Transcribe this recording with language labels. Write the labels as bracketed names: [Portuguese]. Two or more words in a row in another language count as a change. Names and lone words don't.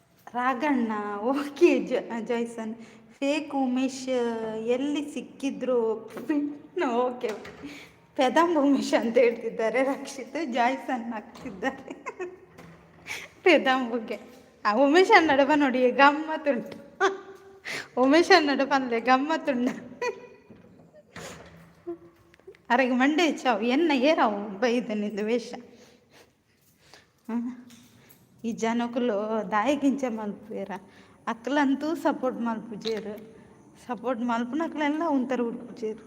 [Kannada] ರಾಗಣ್ಣ ಓಕೆ. ಜಾಯ್ಸನ್ ಫೇಕ್ ಉಮೇಶ್ ಎಲ್ಲಿ ಸಿಕ್ಕಿದ್ರು ಓಕೆ. ಪೆದಂಬ ಉಮೇಶ್ ಅಂತ ಹೇಳ್ತಿದ್ದಾರೆ ರಕ್ಷಿತ್. ಜಾಯ್ಸನ್ ಆಗ್ತಿದ್ದಾರೆ ಪೆದಂಬುಗೆ. ಉಮೇಶ್ ನಡುವ ನೋಡಿ ಗಮ್ಮತ್ತುಂಟು. ಉಮೇಶ್ ನಡುವ ಅಂದ್ರೆ ಗಮ್ಮತ್ತುಂಡ. [Tulu] ಅರೆಗೆ ಮಂಡೆ ಚಾವು ಎನ್ನ ಏರಾವು ಬೈದ ನಿಂದು ವೇಷ. ಈ ಜನಕ್ಕಲು ದಾಯಿಗಿಂಚ ಮಲ್ಪೇರ ಅಕ್ಕಲಂತೂ ಸಪೋರ್ಟ್ ಮಲ್ಪುಜೇರು. ಸಪೋರ್ಟ್ ಮಲ್ಪನಕ್ಲೆಲ್ಲ ಒಂಥರ ಹುಡ್ಪುಜೇರು.